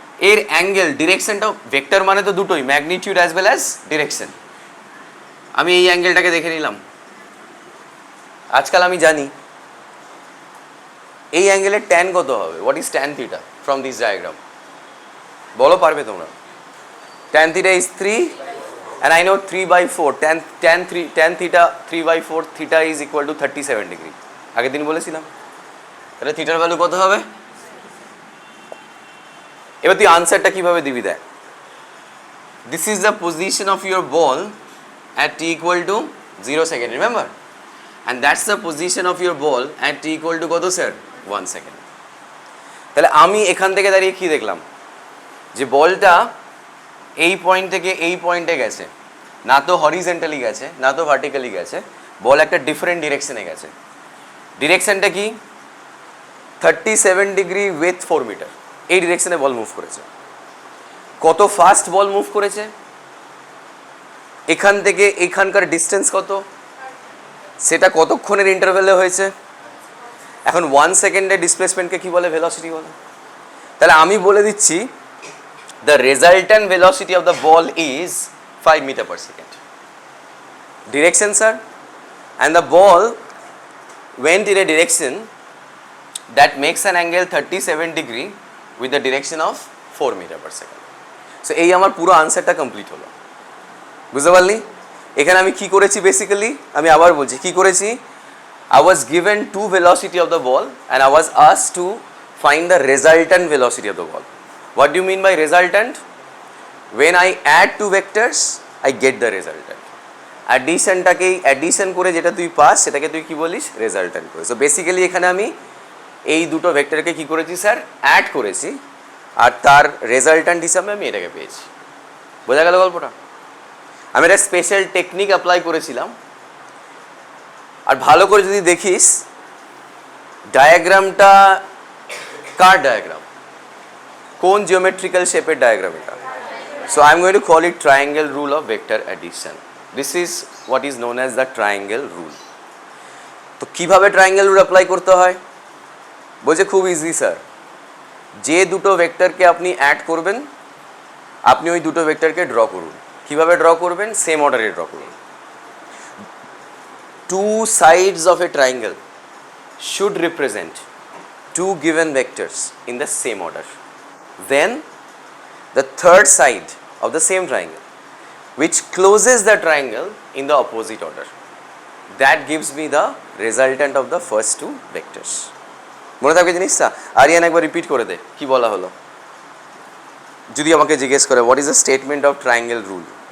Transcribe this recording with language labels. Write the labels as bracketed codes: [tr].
[bn] এর angle, ডিরেকশনটা, vector মানে তো দুটোই, [en] Magnitude as well as direction. [bn] আমি এই অ্যাঙ্গেলটাকে দেখে নিলাম। আজকাল আমি জানি এই অ্যাঙ্গেলের ট্যান কত হবে। [en] What is tan theta from this diagram? [bn] বলো, পারবে তোমরা? [en] Tan theta is 3 and I know 3/4 tan theta 3/4 theta is equal to 37 degree। [bn] আগের দিন বলেছিলাম। তাহলে থিটার ভ্যালু কত হবে? এবার তুই আনসারটা কিভাবে দিবি দেখ। [en] This is the position of your ball at t equal to 0 second, remember? And that's the position of your ball at t equal to [bn] কত স্যার? [en] 1 second। [bn] তাহলে আমি এখান থেকে দাঁড়িয়ে কি দেখলাম, যে বলটা এই পয়েন্ট থেকে এই পয়েন্টে গেছে, না তো হরিজেন্টালি গেছে না তো ভার্টিক্যালি গেছে, বল একটা ডিফারেন্ট ডিরেকশনে গেছে। ডিরেকশনটা কি? 37 ডিগ্রি উইথ 4 মিটার, এই ডিরেকশনে বল মুভ করেছে। কত ফাস্ট বল মুভ করেছে? এখান থেকে এখানকার ডিস্টেন্স কত, সেটা কতক্ষণের ইন্টারভ্যালে হয়েছে? এখন 1 সেকেন্ডের ডিসপ্লেসমেন্টকে কি বলে? ভেলোসিটি বলে। তাহলে আমি বলে দিচ্ছি [en] the resultant velocity of the ball is 5 meter per second. Direction sir, and the ball went in a direction that makes an angle 37 degree with the direction of 4 meter per second. [bn] So এই আমার পুরো আনসারটা complete হলো। বুঝতে পারলি? এখানে আমি কি করেছি বেসিক্যালি, আমি আবার বলছি কি করেছি। [en] I was given two velocity of the ball and I was asked to find the resultant velocity of the ball. What do you mean by resultant? When I add two vectors, I get the resultant. [bn] অ্যাডিশনটাকে addition করে যেটা তুই pass সেটাকে তুই কি বলিস? Resultant করে। So basically এখানে আমি এই দুটো ভেক্টরকে কি করেছি স্যার? অ্যাড করেছি, আর তার রেজাল্টেন্ট হিসাবে আমি এটাকে পেয়েছি। বোঝা গেল গল্পটা? আমি একটা স্পেশাল টেকনিক অ্যাপ্লাই করেছিলাম। আর ভালো করে যদি দেখিস ডায়াগ্রামটা কার ডায়াগ্রাম, কোন জিওমেট্রিক্যাল শেপের ডায়াগ্রাম এটা? [en] So I am going to call it triangle rule of vector addition. This is what is known as the triangle rule. [bn] তো কীভাবে ট্রায়াঙ্গেল রুল অ্যাপ্লাই করতে হয়? বলছে খুব ইজি স্যার, যে দুটো ভেক্টরকে আপনি অ্যাড করবেন আপনি ওই দুটো ভেক্টরকে ড্র করুন। কীভাবে ড্র করবেন? সেম অর্ডারে ড্র করুন। [en] Two sides of a triangle should represent two given vectors in the same order. Then the third side of the same triangle which closes the triangle in the opposite order, that gives me the resultant of the first two vectors. [bn] মনে থাকবে জিনিসটা? আরিয়ান একবার repeat করে দে কি বলা হলো, যদি আমাকে জিজ্ঞেস করে [en] what is the statement of triangle rule?